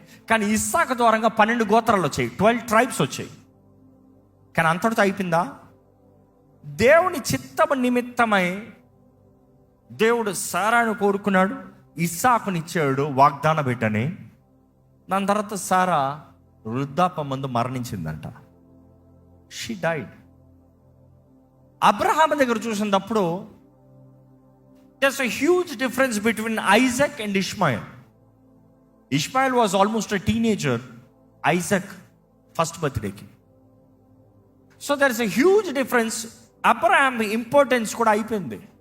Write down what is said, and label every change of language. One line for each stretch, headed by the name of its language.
Telugu: కానీ ఇస్సాకు ద్వారంగా 12 గోత్రాలు వచ్చాయి, 12 ట్రైబ్స్ వచ్చాయి. కానీ అంతటితో అయిపోయిందా? దేవుని చిత్తము నిమిత్తమై దేవుడు సారాను కోరుకున్నాడు, ఇస్సాకునిచ్చాడు వాగ్దాన బిడ్డని. దాని తర్వాత సారా వృద్ధాపమందు మరణించిందంట.
English: She died.
Telugu: అబ్రహాం దగ్గర చూసినప్పుడు
English: there's a huge difference between Isaac and Ishmael. Ishmael was almost a teenager, Isaac first బర్త్డేకి. So there is a huge difference.
Telugu: Abraham importance కూడా అయిపోయింది.